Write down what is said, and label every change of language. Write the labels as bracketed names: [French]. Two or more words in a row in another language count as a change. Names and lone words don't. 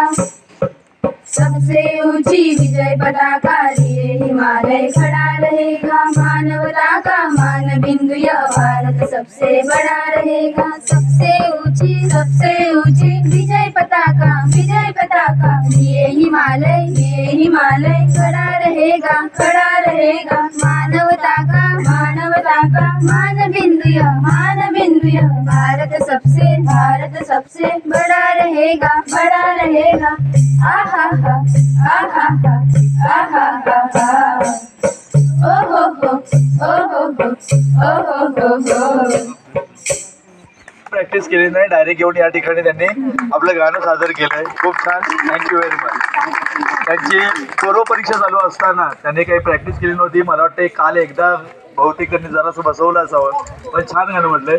[Hindi] सबसे ऊंची विजय पताका लिए हिमालय खड़ा रहेगा मानवता का मान बिंदु यह भारत सबसे बड़ा रहेगा सबसे ऊंची विजय पताका लिए हिमालय खड़ा रहेगा मानवता का मान बिंदु यह भारत सबसे बड़ा रहेगा आहा हा आहा हा आहा हा ओ हो हो ओ हो हो ओ हो हो हो [Marathi] प्रॅक्टिस केली नाही, डायरेक्ट येऊन या ठिकाणी त्यांनी आपलं गाणं सादर केलंय. खूप छान, [English] thank you very much. [Marathi] त्यांची पूर्व परीक्षा चालू असताना त्यांनी काही प्रॅक्टिस केली नव्हती. मला वाटतं काल एकदा बहुतेक त्यांनी जरासं बसवलं असावं, पण छान गाणं म्हटलंय.